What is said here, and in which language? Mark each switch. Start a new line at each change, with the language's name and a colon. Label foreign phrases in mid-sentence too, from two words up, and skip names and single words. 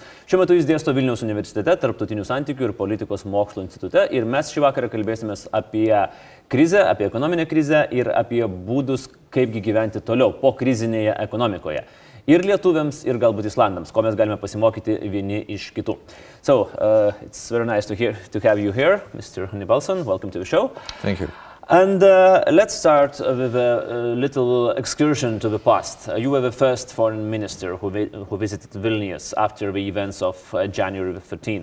Lithuanian: Šiuo metu jis dėsto Vilniaus universitete, tarptautinių santykių ir politikos mokslo institute. Ir mes šį vakarą kalbėsimės apie krizę, apie ekonominę krizę ir apie būdus, kaipgi gyventi toliau po krizinėje ekonomikoje. Ir lietuviams, ir galbūt islandams, ko mes galime pasimokyti vieni iš kitų.
English: So, it's very nice to have you here, Mr. Hannibalson. Welcome to the show. Thank you. And let's start with a little excursion to the past. You were the first foreign minister who visited Vilnius after the events of January 13.